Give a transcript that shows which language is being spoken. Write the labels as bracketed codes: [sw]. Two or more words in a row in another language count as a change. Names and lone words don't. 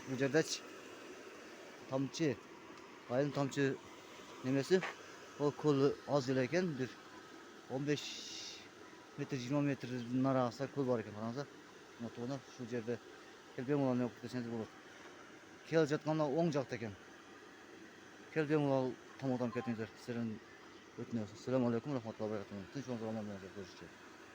[ky] Бул жердечи Tomchi айылын Tomchi немеси, ол көл аз эле экен, бир 15 метр, 20 метрдин арасында көл бар экен. Караңыздар, урматтуулар, ушул жерде келип бемалал неме кылып келсеңиздер болот. Келип жатканда оң жакта экен. Келип бемалал тамактанып кетиңиздер. Сиздерден өтүнөбүз. [uz] Assalomu alaykum, rahmatullohi va barakatuh. Tinch va omon bo'linglar.